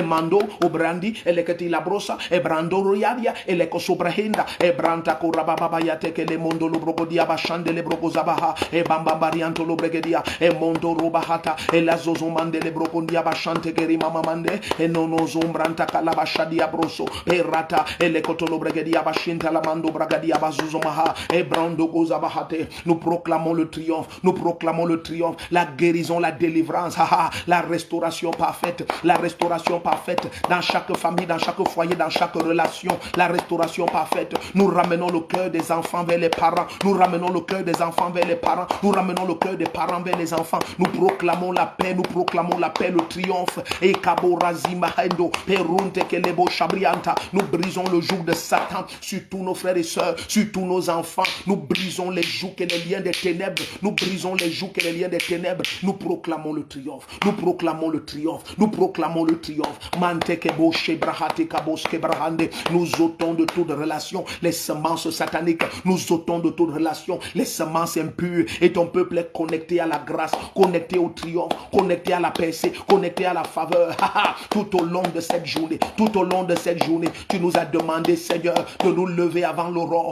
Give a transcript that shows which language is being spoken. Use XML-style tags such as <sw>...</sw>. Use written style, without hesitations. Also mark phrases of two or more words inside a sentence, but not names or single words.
<fr>mando o brandi e le keti la brosa e brando royadia e le kosobrahenda e branta korababa yate ke le mondo lo brokodia bashande le brokoza baha e bamba barianto lo brege e mondo robahata e la zozomande le brocondia bashante che rimamamande e non osombranta calabashadia broso e rata e le cotolo bregadia bashinta la mando bragadia bazuzomaha e brando gozabahate. Nous proclamons le triomphe, nous proclamons le triomphe, la guérison, la délivrance, la restauration parfaite dans chaque famille, dans chaque foyer, dans chaque relation, la restauration parfaite. Nous ramenons le cœur des enfants vers les parents, nous ramenons le cœur des enfants vers les parents, nous ramenons le cœur des parents vers les enfants. Nous proclamons la paix, le triomphe. Et kaborazima hendo perunte kelebo shabrianta. Nous brisons le joug de Satan sur tous nos frères et sœurs, sur tous nos enfants. Nous brisons les jougs et les liens des ténèbres. Nous brisons les jougs et les liens des ténèbres. Nous proclamons le triomphe. Nous proclamons le triomphe. Nous proclamons le triomphe. Mante kebo shebrahate kabos kebrahande. Nous ôtons de toute relation les semences sataniques. Nous ôtons de toute relation les semences impures. Et ton peuple est connecté à la grâce, connecté au triomphe, connecté à la percée, connecté à la faveur. Tout au long de cette journée, tu nous as demandé, Seigneur, de nous lever avant l'aurore.</fr>